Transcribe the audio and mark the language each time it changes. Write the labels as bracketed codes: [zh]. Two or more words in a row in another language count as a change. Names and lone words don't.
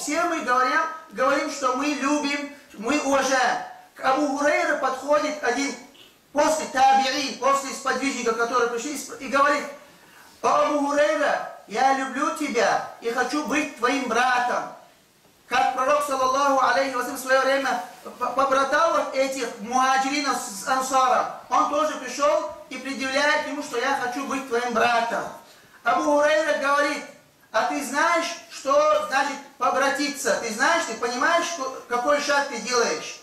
[ru] Все мы говорим, что мы любим, мы уважаем. К Абу Хурейре подходит один после таби'ин, после сподвижника, которые пришли, и говорит: «Абу Хурейра, я люблю тебя и хочу быть твоим братом». Как пророк, [ar] صلى الله عليه وسلم, [ru] в свое время побратал вот этих мухаджиринов с ансаром. Он тоже пришел и предъявляет ему, что я хочу быть твоим братом. Абу Хурейра говорит: «А ты знаешь, что значит побратиться? Ты знаешь, ты понимаешь, какой шаг ты делаешь?»